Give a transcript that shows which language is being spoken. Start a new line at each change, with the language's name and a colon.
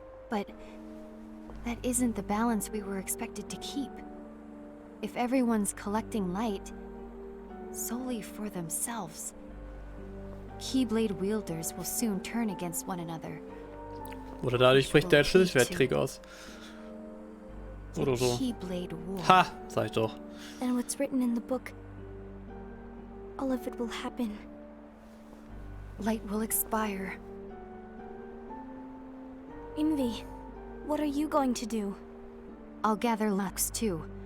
English: But that isn't the balance we were expected to keep. If everyone's collecting light solely for themselves, Keyblade wielders will soon turn against one another.
German: Oder dadurch bricht der Schlüsselschwertkrieg aus. Oder so.
English: Keyblade War.
German: Ha! Sag ich doch.
English: And what's written in the book, all of it will happen. Light will expire. Envy, what are you going to do? I'll gather Lux too.